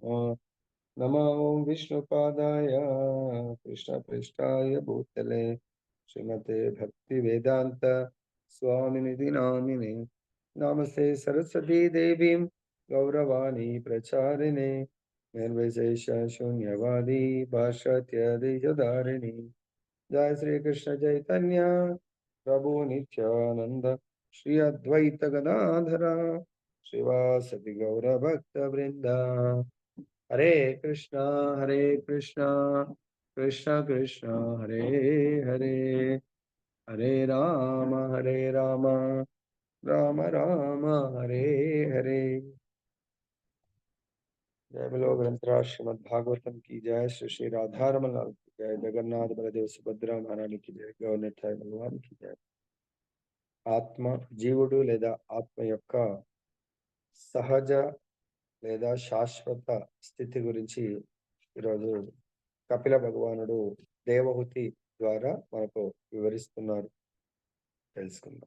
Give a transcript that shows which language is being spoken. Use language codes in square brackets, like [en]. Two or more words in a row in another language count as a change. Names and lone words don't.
[sa] నమో విష్ణుపాదాయ కృష్ణపృష్ఠాయ భూతలే శ్రీమతే భక్తివేదాంత స్వామినిధి నామినే. నమస్తే సరస్వతీ దేవీం గౌరవాణి ప్రచారిణే నిర్విశేష శూన్యవాది భాషాత్యధికధారిణి. जय श्री कृष्ण चैतन्य प्रभु नित्यानंद श्री अद्वैत गदाधरा श्रीवासदि गौर भक्त वृंदा. हरे कृष्णा कृष्णा कृष्ण हरे हरे, हरे राम राम राम हरे हरे. [hi] जय बोलो ग्रंथराज श्रीमद् भागवतम की जय. श्री श्री राधारमण लाल की जय. जगन्नाथ बलदेव सुभद्रा महारानी की जय. गौरनिताय भगवान की जय. [te] ఆత్మ జీవుడు లేదా ఆత్మ యొక్క సహజ లేదా శాశ్వత స్థితి గురించి ఈరోజు కపిల భగవానుడు దేవహూతి ద్వారా మనకు వివరిస్తున్నారు. తెలుసుకుందాం.